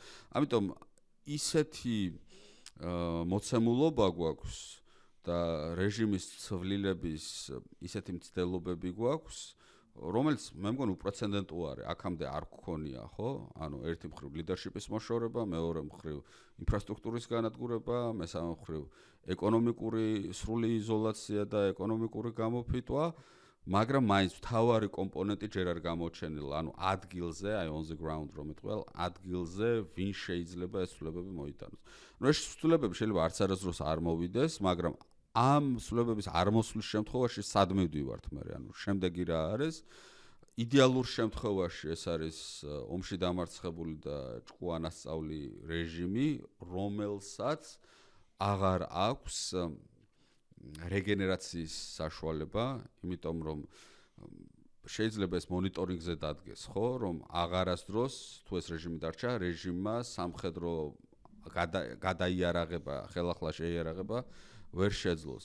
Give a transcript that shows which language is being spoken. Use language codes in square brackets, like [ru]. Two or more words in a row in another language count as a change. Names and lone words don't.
[ka] ამიტომ ისეთი მოცემულობა გვაქვს და რეჟიმის ცვლილების ისეთი მცდელობები გვაქვს, რომელიც მე მგონი უპრეცედენტო არის, აქამდე არ გქონია, ხო? ანუ ერთი მხრივ ლიდერშიპის მოშორება, მეორე მხრივ ინფრასტრუქტურის განადგურება, მესამე მხრივ ეკონომიკური სრული იზოლაცია და ეკონომიკური გამოფიტვა, მაგრამ მაინც მთავარი კომპონენტი ჯერ არ გამოჩენილა, ანუ ადგილზე, აი [en] on the ground [ka] რომ იტყვი, ადგილზე ვინ შეიძლება ეს ცვლილებები მოიტანოს. ეს ცვლილებები შეიძლება არც არასდროს არ მოვიდეს, მაგრამ ამ ცვლილებების არ მოსვლის შემთხვევაში სად მივდივართ მე, ანუ შემდეგი რა არის? იდეალურ შემთხვევაში ეს არის ომში დამარცხებული და ჭკვანასწავლი რეჟიმი, რომელსაც აღარ აქვს რეგენერაციის საშუალება, იმიტომ რომ შეიძლება ეს მონიტორინგზე დადგეს, ხო, რომ აღარასდროს თუ ეს რეჟიმი დარჩა, რეჟიმმა სამხედრო გადაიარაღება, ხელახლა შეიარაღება ვერ შეძლოს.